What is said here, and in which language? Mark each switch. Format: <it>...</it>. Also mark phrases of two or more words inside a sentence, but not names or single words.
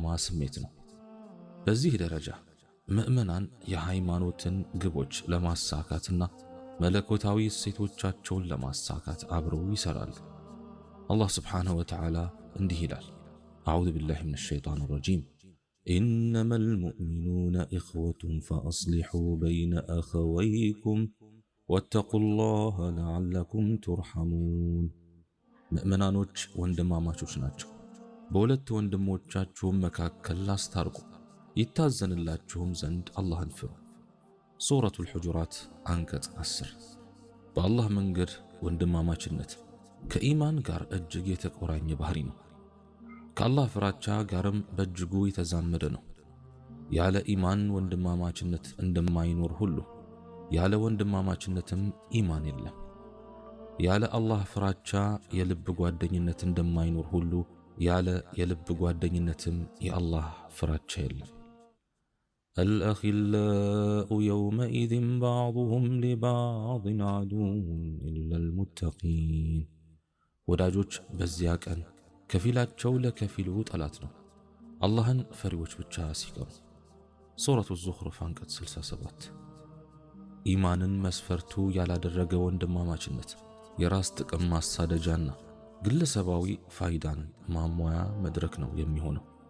<am>ስሜት ነው። በዚህ ደረጃ ምእመናን የሃይማኖትን ግቦች ለማሳካትና መለኮታዊ እሴቶቻቸውን ለማሳካት አብረው ይሰራሉ። አላህ</am> <ar>سبحانه وتعالى</ar> <am>እንዲህ ይላል፣</am> <ar>أعوذ بالله من الشيطان الرجيم إنما المؤمنون إخوة فأصلحوا بين أخويكم واتقوا الله لعلكم ترحمون</ar> <am>ምእመናኖች ወንድማማቾች ናቸው። በሁለት ወንድሞቻችሁም መካከል አስታርቁ፣ ይታዘንላችሁም ዘንድ አላህን ፍሩ። ሱረቱል ሁጁራት አንቀጽ 10። በአላህ መንገድ ወንድማማችነት ከኢማን ጋር እጅግ የተቆራኘ ባህሪ ነው። ከአላህ ፍራቻ ጋርም በእጅጉ የተዛመደ ነው። ያለ ኢማን ወንድማማችነት እንደማይኖር ሁሉ ያለ ወንድማማችነትም ኢማን የለም። ያለ አላህ ፍራቻ የልብ ጓደኝነት እንደማይኖር ሁሉ ያለ የልብ ጓደኝነትም የአላህ ፍራቻ የለም።</am> <ar>الأخلاء يومئذ بعضهم لبعض عدو إلا المتقين</ar> <am>ወዳጆች በዚያ ቀን ከፊላቸው ለከፊሉ ጠላት ነው፣ አላህን ፈሪዎች ብቻ ሲቀሩ። ሱረቱ ዙኽሩፍ አንቀጽ 67። ኢማንን መስፈርቱ ያላደረገ ወንድማማችነት የራስ ጥቅም ማሳደጃና ግለሰባዊ ፋይዳን ማሟያ መድረክ ነው የሚሆነው።</am>